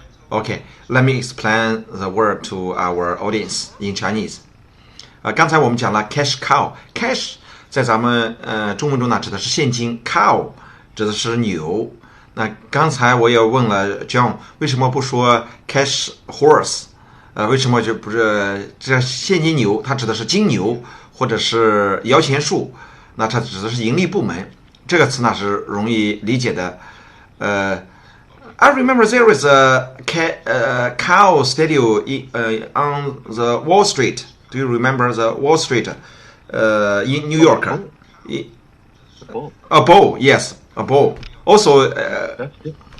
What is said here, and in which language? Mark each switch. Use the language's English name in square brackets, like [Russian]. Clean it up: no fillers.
[English] Okay, let me explain the word to our audience in Chinese. [Chinese] 刚才我们讲了 cash cow，cash 在咱们中文中呢指的是现金 ，cow 指的是牛。那刚才我也问了 John， 为什么不说 cash horse？为什么就不是这现金牛？它指的是金牛或者是摇钱树，那它指的是盈利部门。这个词呢是容易理解的。 [English] I remember there is a cow statue on the Wall Street. Do you remember the Wall Street in New York? A bull. A bull, yes, a bull. Also, That's different.